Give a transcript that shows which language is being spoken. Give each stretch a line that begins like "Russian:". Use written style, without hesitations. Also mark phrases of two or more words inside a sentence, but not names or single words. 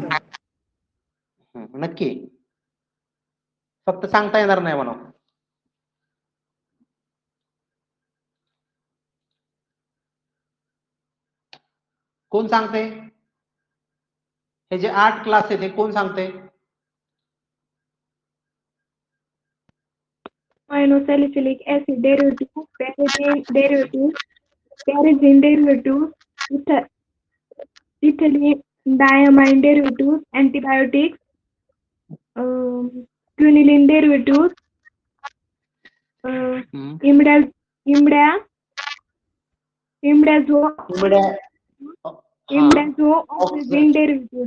Marathi: नक्की? फक्त सांगता येणार नाही म्हणा. कोण सांगते? हे जे 8 क्लास आहेत हे कोण सांगते?
English: Aminosalicylic acid derivative, pyrazine derivative, pyrazine derivative, ethylene diamine derivative, antibiotics, quinine derivatives, imdazo oxygen derivatives.